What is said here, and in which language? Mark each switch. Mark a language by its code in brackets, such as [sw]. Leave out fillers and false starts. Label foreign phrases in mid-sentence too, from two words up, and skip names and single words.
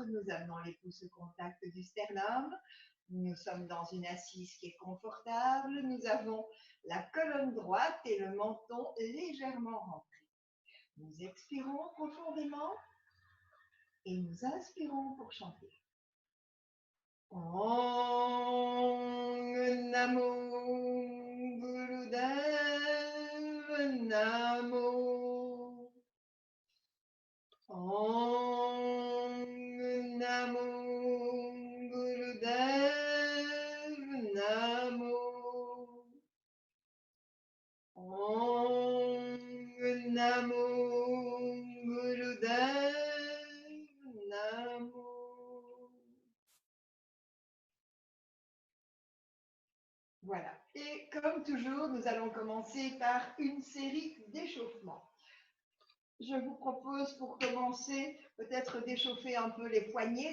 [fr] Nous amenons les pouces au contact du sternum. Nous sommes dans une assise qui est confortable. Nous avons la colonne droite et le menton légèrement rentrés. Nous expirons profondément et nous inspirons pour chanter. [sa] Om Namo Gurudev Namo. Om Namo Gurudev Namo. Om Namo Gurudev Namo. [fr] Voilà. Et comme toujours, nous allons commencer par une série d'échauffements. Je vous propose pour commencer peut-être d'échauffer un peu les poignets.